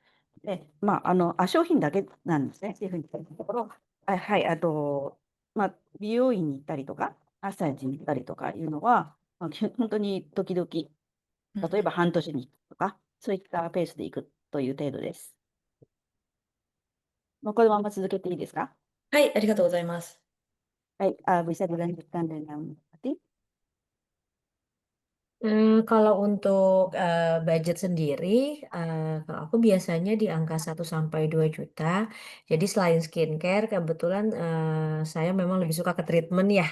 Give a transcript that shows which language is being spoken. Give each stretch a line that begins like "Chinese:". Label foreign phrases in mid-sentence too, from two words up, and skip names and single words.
Japanese: で、まあ、商品だけなんですね。っていうふうに言ったところ、はい、まあ、美容院に行ったりとか、マッサージに行ったりとかいうのは、まあ、本当に時々、例えば半年に1回とか、そういったペースで行くという程度です。もうこのまま続けていいですか？はい、ありがとうございます。
Indonesian: Baik, bisa dilanjutkan dengan Fatih. Kalau untuk budget sendiri, kalau aku biasanya di angka 1 sampai 2 juta. Jadi selain skincare, kebetulan saya memang lebih suka ke treatment ya.